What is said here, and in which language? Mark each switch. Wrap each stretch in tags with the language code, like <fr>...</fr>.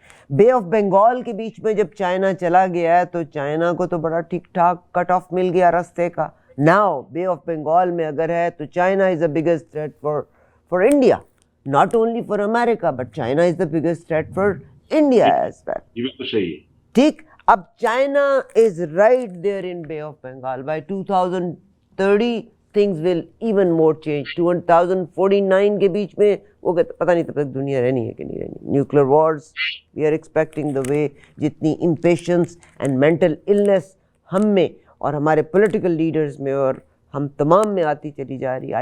<ur>بے آف بنگال کے بیچ میں جب چائنا چلا گیا ہے تو چائنا کو تو بڑا ٹھیک ٹھاک کٹ آف مل گیا رستے کا.</ur> <en>now bay of Bengal</en> <ur>میں اگر ہے تو</ur> <en>China is the biggest threat for India, not only for America but China is the biggest threat for India as well.</en> <ur>یہ بالکل صحیح ہے. ٹھیک, اب</ur> <en>China is right there in bay of Bengal. By 2030 things will even more change.</en> <ur>2049 کے بیچ میں وہ پتہ نہیں تب تک دنیا رہنی ہے کہ نہیں رہنی.</ur> <en>nuclear wars we are expecting the way</en> <ur>جتنی امپیشنس اینڈ مینٹل النس ہم میں اور ہمارے پولیٹیکل لیڈرز میں اور ہم تمام میں آتی چلی جا رہی.</ur>